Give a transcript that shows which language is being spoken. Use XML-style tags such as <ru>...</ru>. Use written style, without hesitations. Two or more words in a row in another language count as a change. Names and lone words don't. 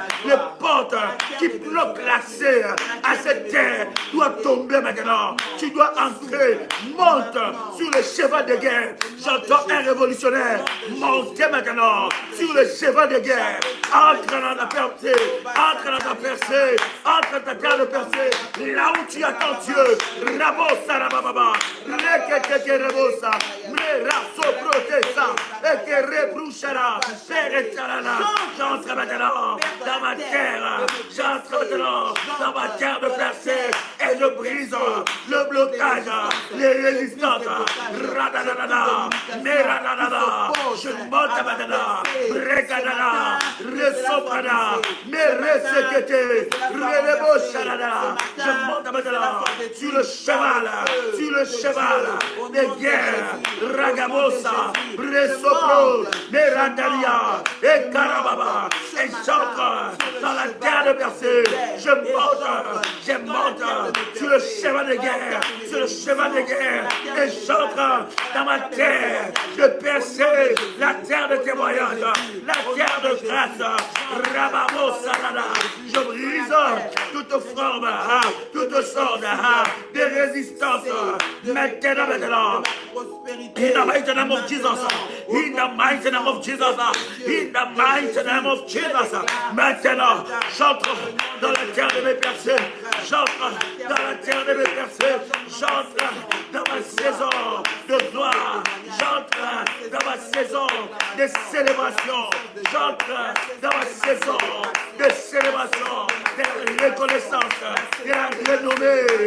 <fr>Les portes qui bloquent l'accès à cette terre doivent tomber maintenant. Tu dois entrer. Monte sur le cheval de guerre. J'entends un révolutionnaire monter maintenant sur le cheval de guerre. Entre dans la percée. Entre dans ta percée. Entre dans ta terre de percée. Là où tu attends Dieu. Rabosa rabababa. Rekeke rebosa. Me raso protesa. Eke rebrouchara. Peretarana. J'entre maintenant dans ma terre. J'entre maintenant dans ma terre de percée. Et je brise le blocage. Les résistances. Radadadada. Meradadada. Je monte maintenant. Regadada. Resoprada. Meresekete. Relebochadada. Je monte maintenant sur le cheval. Sur le cheval des guerres. Ragabosa. Resopro. Meradalia. Et Karababa. Et j'entre dans la terre de percée. Je monte sur le cheval de guerre. Sur le cheval de guerre. Et j'entre dans ma terre de percer, la terre de témoignage, la terre de grâce. Rababo Salada. Je brise toute forme, toute sorte de résistance. Maintenant.</fr> <en>In the mighty name of Jesus. In the mighty name of Jesus. In the mighty name of Jesus.</en> <fr>Maintenant, j'entre dans la terre de mes percées. J'entre dans la terre de mes percées. J'entre dans ma saison de gloire. J'entre dans ma saison de célébration. J'entre dans ma saison de célébration, de reconnaissance, de la renommée.</fr>